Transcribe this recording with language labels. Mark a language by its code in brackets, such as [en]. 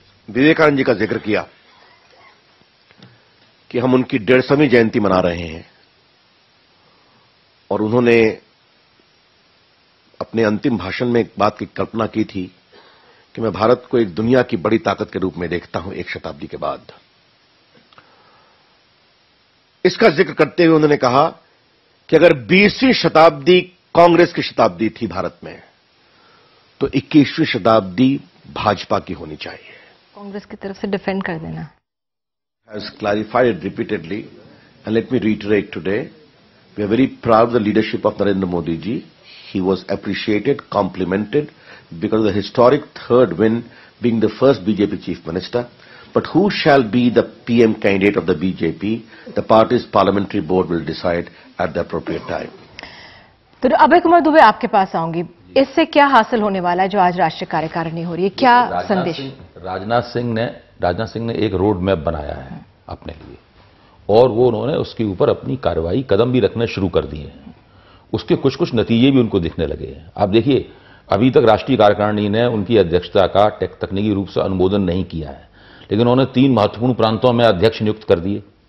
[hi] विवेकानंद जी का जिक्र किया कि हम उनकी 150वीं जयंती मना रहे हैं और उन्होंने अपने अंतिम भाषण में एक बात की कल्पना की थी कि मैं भारत को एक दुनिया की बड़ी ताकत के रूप में देखता हूं एक शताब्दी के बाद। इसका जिक्र करते हुए उन्होंने कहा कि अगर 20वीं शताब्दी कांग्रेस की शताब्दी थी भारत में, तो 21वीं शताब्दी भाजपा की होनी चाहिए। कांग्रेस की तरफ से डिफेंड कर देना। [en] Has clarified repeatedly, and let me reiterate today, we are very proud of the leadership of Narendra Modi ji. He was appreciated, complimented because of the historic third win, being the first BJP chief minister. But who shall be the PM candidate of the BJP? The party's parliamentary board will decide at the appropriate time. [hi] तो अभय कुमार दुबे, आपके पास आऊंगी। इससे क्या हासिल होने वाला है जो आज राष्ट्रीय कार्यकारिणी हो रही है, क्या संदेश? राजनाथ सिंह ने एक रोड मैप बनाया है अपने लिए और वो उन्होंने उसके ऊपर अपनी कार्रवाई कदम भी रखने शुरू कर दिए हैं। उसके कुछ कुछ नतीजे भी उनको दिखने लगे हैं। आप देखिए, अभी तक राष्ट्रीय कार्यकारिणी ने उनकी अध्यक्षता का तकनीकी रूप से अनुमोदन नहीं किया है, लेकिन उन्होंने 3 महत्वपूर्ण प्रांतों में अध्यक्ष नियुक्त कर दिए।